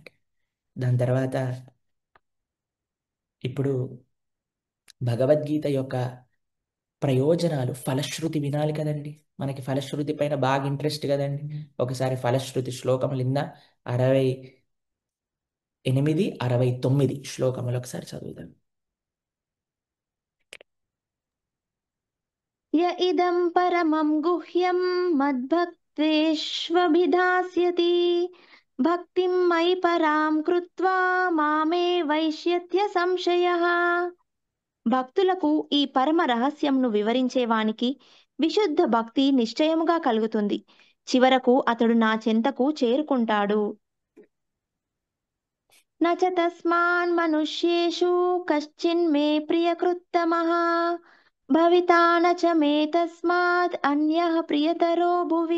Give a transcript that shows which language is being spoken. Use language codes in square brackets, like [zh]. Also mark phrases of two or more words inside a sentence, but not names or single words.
[te] దాని తర్వాత ఇప్పుడు భగవద్గీత యొక్క ప్రయోజనాలు, ఫలశ్రుతి వినాలి కదండి. మనకి ఫలశ్రుతి పైన బాగా ఇంట్రెస్ట్ కదండి. ఒకసారి ఫలశ్రుతి శ్లోకములు ఇందా 68, 69 శ్లోకములు ఒకసారి చదువుదాం. [sa] य इदं परमं गुह्यं मद्भक्तेष्वभिधास्यति भक्तिं मयि परां कृत्वा मामे वैष्यत्य संशयः [te] భక్తులకు ఈ పరమ రహస్యంను వివరించేవానికి విశుద్ధ భక్తి నిశ్చయముగా కలుగుతుంది. చివరకు అతడు నా చెంతకు చేరుకుంటాడు. [sa] నచ తస్మాన్ మనుష్యేషు కశ్చిన్మే ప్రియకృత్తమః భవితా నచ మే తస్మాత్ అన్యః ప్రియతరో భువి.